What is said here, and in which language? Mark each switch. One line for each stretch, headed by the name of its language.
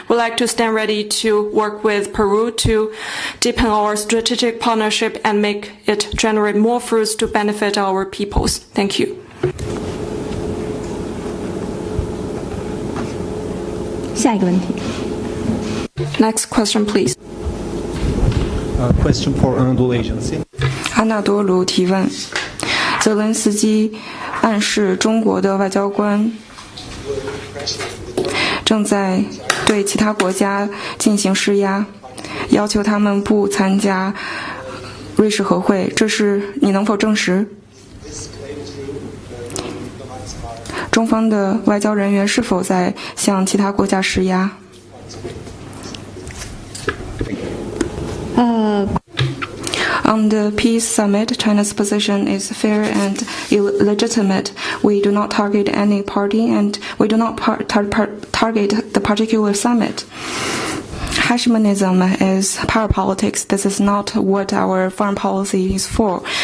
English: We'd like to stand ready to work with Peru to deepen our strategic partnership and make it generate more fruits to benefit our peoples. Thank you.
Chinese: 下一个问题。
English: Next question, please. Question for Anadolu Agency.
Chinese: 安纳多卢提问：泽伦斯基暗示中国的外交官正在对其他国家进行施压，要求他们不参加瑞士和会，这是你能否证实？中方的外交人员是否在向其他国家施压？
English: On the peace summit, China's position is fair and legitimate. We do not target any party, and we do not target the particular summit. Hegemonism is power politics. This is not what our foreign policy is for.